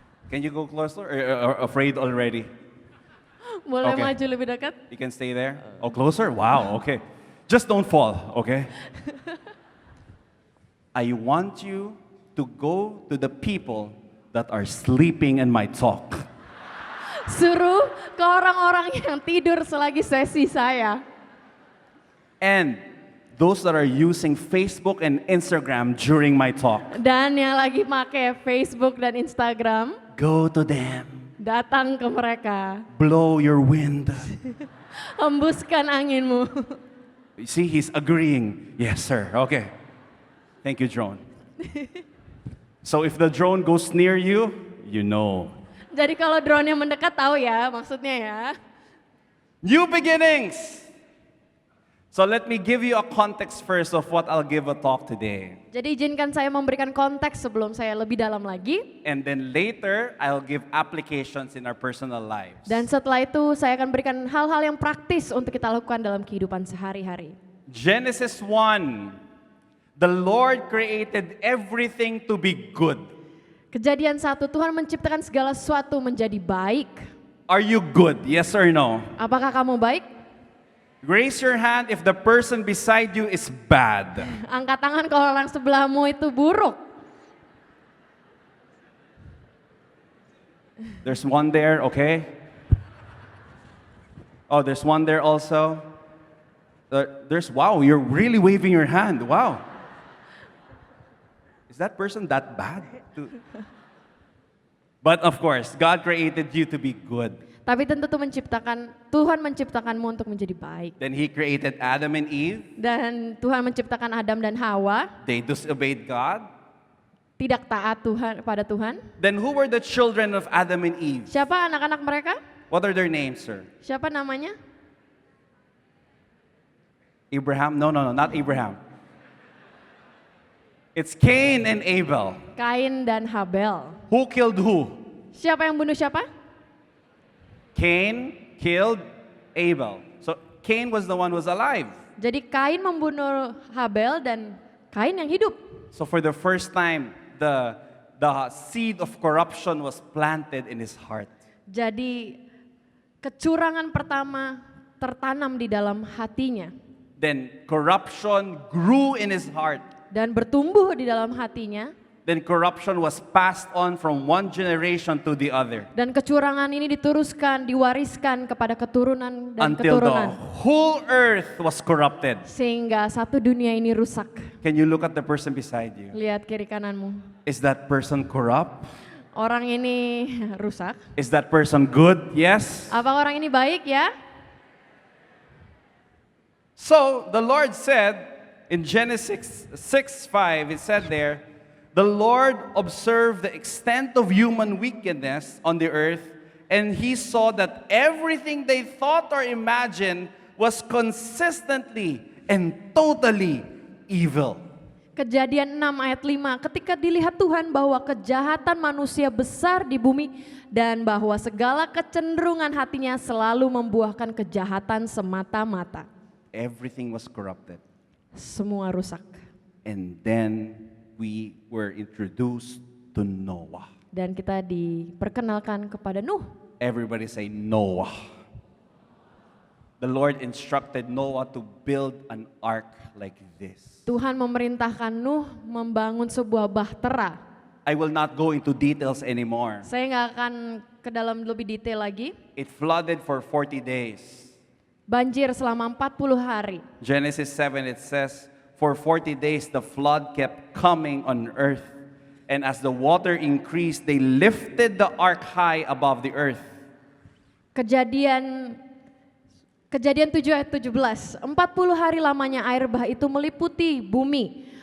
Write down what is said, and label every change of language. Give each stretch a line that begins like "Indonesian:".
English: Can you go closer or afraid already?
Indonesian: Boleh
English: Okay.
Indonesian: maju lebih dekat?
English: You can stay there? Oh, closer? Wow, okay. Just don't fall, okay? I want you to go to the people that are sleeping in my talk.
Indonesian: Suruh ke orang-orang yang tidur selagi sesi saya.
English: And those that are using Facebook and Instagram during my talk.
Indonesian: Dan yang lagi pakai Facebook dan Instagram,
English: Go to them.
Indonesian: datang ke mereka.
English: Blow your wind.
Indonesian: Hembuskan anginmu.
English: You see, he's agreeing. Yes, sir. Okay. Thank you, drone. So if the drone goes near you, you know.
Indonesian: Jadi kalau drone-nya mendekat tahu ya maksudnya ya.
English: New beginnings. So let me give you a context first of what I'll give a talk today.
Indonesian: Jadi izinkan saya memberikan konteks sebelum saya lebih dalam lagi.
English: And then later, I'll give applications in our personal lives.
Indonesian: Dan setelah itu saya akan berikan hal-hal yang praktis untuk kita lakukan dalam kehidupan sehari-hari.
English: Genesis 1. The Lord created everything to be good.
Indonesian: Kejadian 1, Tuhan menciptakan segala sesuatu menjadi baik.
English: Are you good? Yes or no?
Indonesian: Apakah kamu baik?
English: Raise your hand if the person beside you is bad.
Indonesian: Angkat tangan kalau orang sebelahmu itu buruk.
English: There's one there, okay? Oh, there's one there also. Wow, you're really waving your hand. Wow. Is that person that bad? But of course, God created you to be good.
Indonesian: Tapi tentu Tuhan menciptakanmu untuk menjadi baik.
English: Then He created Adam and Eve.
Indonesian: Dan Tuhan menciptakan Adam dan Hawa,
English: They disobeyed God.
Indonesian: tidak taat pada Tuhan.
English: Then who were the children of Adam and Eve?
Indonesian: Siapa anak-anak mereka?
English: What are their names, sir?
Indonesian: Siapa namanya?
English: Abraham? No, not Abraham. It's Cain and Abel.
Indonesian: Kain dan Habel.
English: Who killed who?
Indonesian: Siapa yang bunuh siapa?
English: Cain killed Abel. So Cain was the one who was alive.
Indonesian: Jadi Kain membunuh Habel dan Kain yang hidup.
English: So for the first time, the seed of corruption was planted in his heart.
Indonesian: Jadi kecurangan pertama tertanam di dalam hatinya.
English: Then corruption grew in his heart.
Indonesian: Dan bertumbuh di dalam hatinya.
English: Then corruption was passed on from one generation to the other.
Indonesian: Dan kecurangan ini diteruskan, diwariskan kepada keturunan dan
English: Until
Indonesian: keturunan.
English: the whole earth was corrupted.
Indonesian: Sehingga satu dunia ini rusak.
English: Can you look at the person beside you?
Indonesian: Lihat kiri kananmu.
English: Is that person corrupt?
Indonesian: Orang ini rusak.
English: Is that person good? Yes.
Indonesian: Apa orang ini baik ya?
English: So the Lord said in Genesis 6:5, it said there, the Lord observed the extent of human wickedness on the earth, and He saw that everything they thought or imagined was consistently and totally evil.
Indonesian: Kejadian 6 ayat 5, ketika dilihat Tuhan bahwa kejahatan manusia besar di bumi dan bahwa segala kecenderungan hatinya selalu membuahkan kejahatan semata-mata.
English: Everything was corrupted.
Indonesian: Semua rusak.
English: And then we were introduced to Noah.
Indonesian: Dan kita diperkenalkan kepada Nuh.
English: Everybody say Noah. The Lord instructed Noah to build an ark like this.
Indonesian: Tuhan memerintahkan Nuh membangun sebuah bahtera.
English: I will not go into details anymore.
Indonesian: Saya nggak akan ke dalam lebih detail lagi.
English: It flooded for 40 days.
Indonesian: Banjir selama 40 hari.
English: Genesis 7 it says, for 40 days the flood kept coming on earth. And as the water increased, they lifted the ark high above the earth.
Indonesian: Kejadian 7 ayat 17, 40 hari lamanya air bah itu meliputi bumi.